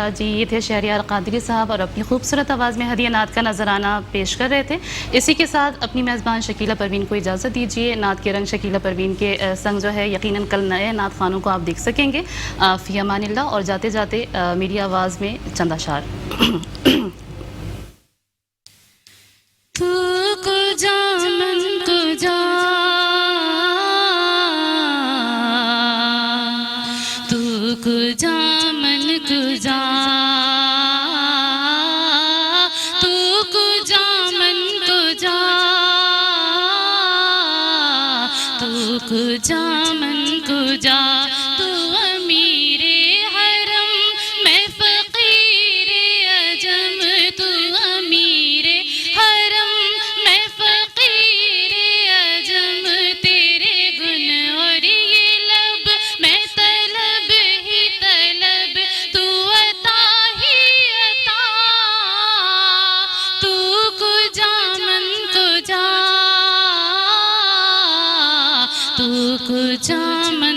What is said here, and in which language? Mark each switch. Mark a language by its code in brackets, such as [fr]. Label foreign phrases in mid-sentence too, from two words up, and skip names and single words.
[ur] جی یہ تھے شہریار قادری صاحب اور اپنی خوبصورت آواز میں ہدیہ نعت کا نذرانہ پیش کر رہے تھے. اسی کے ساتھ اپنی میزبان شکیلہ پروین کو اجازت دیجیے. نعت کے رنگ شکیلہ پروین کے سنگ جو ہے یقیناً کل نئے نعت خوانوں کو آپ دیکھ سکیں گے. [ar] فی امان اللہ. [ur] اور جاتے جاتے میری آواز میں چند اشعار. [fa] تو کجا من کجا تو کجا من کجا تو کجا من کجا تو کجا من کجا [ur] تو امیر حرم میں فقیر عجم تو امیر حرم میں فقیر عجم تیرے گن اور یہ لب میں طلب ہی طلب تو عطا ہی عطا [fa] تو کجا من کجا تو کجا